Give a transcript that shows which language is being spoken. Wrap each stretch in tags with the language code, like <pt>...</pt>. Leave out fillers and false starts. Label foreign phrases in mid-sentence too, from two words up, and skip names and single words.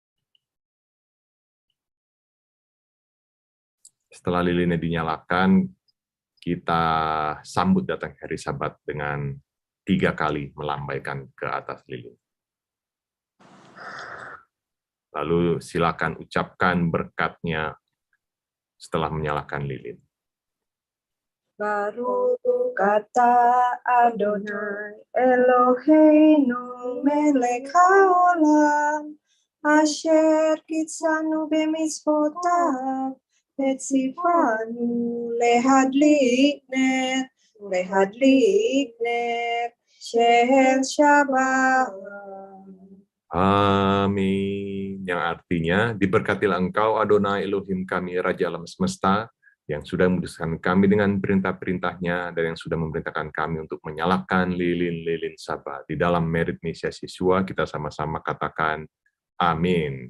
<id>Setelah lilinnya dinyalakan, kita sambut datang hari Sabat dengan 3 kali melambaikan ke atas lilin. Lalu silakan ucapkan berkatnya setelah menyalakan lilin. Baru kata</id> <he>אדוני אלוהינו מלך העולם אשר קידשנו במצוותיו וציוונו להדליק נר של שבת.</he> <id>Amin. Yang artinya, diberkatilah Engkau, Adonai Elohim kami, Raja alam semesta, yang sudah memutuskan kami dengan perintah-perintahnya, dan yang sudah memerintahkan kami untuk menyalakan lilin-lilin Sabat. Di dalam merit Mesias Yesua, kita sama-sama katakan, amin.</id>